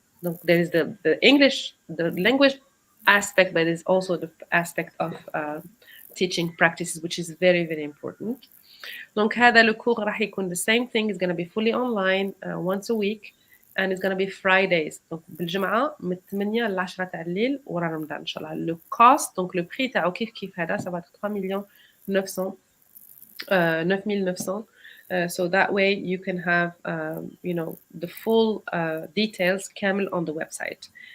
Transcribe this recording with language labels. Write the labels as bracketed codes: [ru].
[fr] Donc [en] there is the English, the language aspect, but there's also the aspect of teaching practices, which is very, very important. [fr] Donc [ar] هذا [fr] le cours [ar] راح يكون [en] the same thing. It's going to be fully online once a week, and it's going to be Fridays. [ar] Donc بالجمعة من 8 ل 10 تاع الليل ورا رمضان إن شاء الله. [fr] Le cost, donc le prix [ar] تاعو كيف هذا, [fr] ça va être [ar] 3 900 9900 [en] So that way you can have, the full details [ar] كامل [en] on the website.